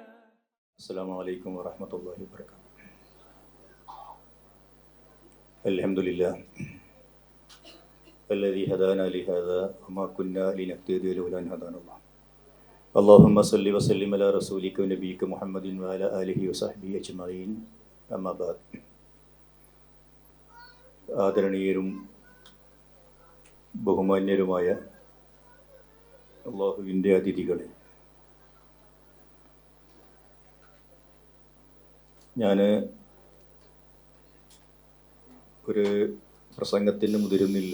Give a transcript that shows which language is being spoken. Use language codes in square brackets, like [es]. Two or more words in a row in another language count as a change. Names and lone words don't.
[ar] السلام عليكم ورحمة الله وبركاته. الحمد لله الذي هدانا لهذا وما كنا لنهتدي لولا أن هدانا الله. اللهم صل وسلم على رسولك ونبيك محمد وعلى آله وصحبه أجمعين. أما بعد. [ml] ആദരണീയരും ബഹുമാന്യരുമായ അല്ലാഹുവിൻ്റെ അതിഥികളെ, ഞാൻ ഒരു പ്രസംഗത്തിന് മുതിരുന്നില്ല.